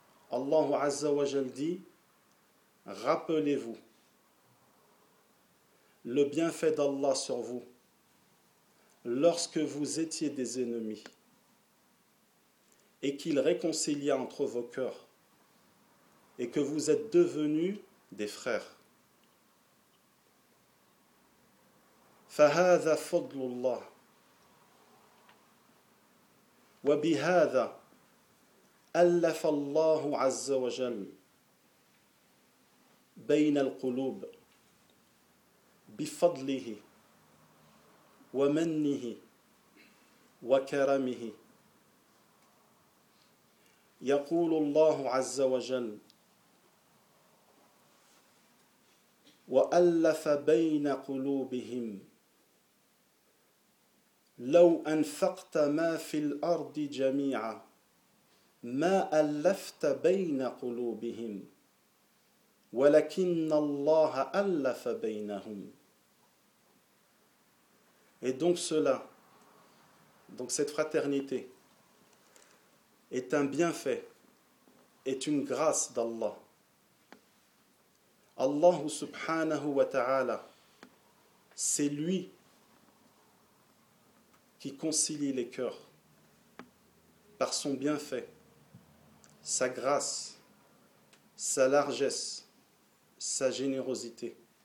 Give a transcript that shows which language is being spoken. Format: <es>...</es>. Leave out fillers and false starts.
<fr>Allah Azza wa Jal dit, rappelez-vous le bienfait d'Allah sur vous lorsque vous étiez des ennemis et qu'il réconcilia entre vos cœurs, et que vous êtes devenus des frères.</fr> <ar>فهذا فضل الله وبهذا ألف الله عز وجل بين القلوب بفضله ومنه وكرمه يقول الله عز وجل وألف بين قلوبهم لو أنفقت ما في الأرض جميعا ما ألفت بين قلوبهم ولكن الله ألف بينهم.</ar> <fr>Et donc cela, donc cette fraternité, est un bienfait, est une grâce d'Allah. Allah subhanahu wa ta'ala, c'est lui qui concilie les cœurs par son bienfait, sa grâce, sa largesse, sa générosité.</fr>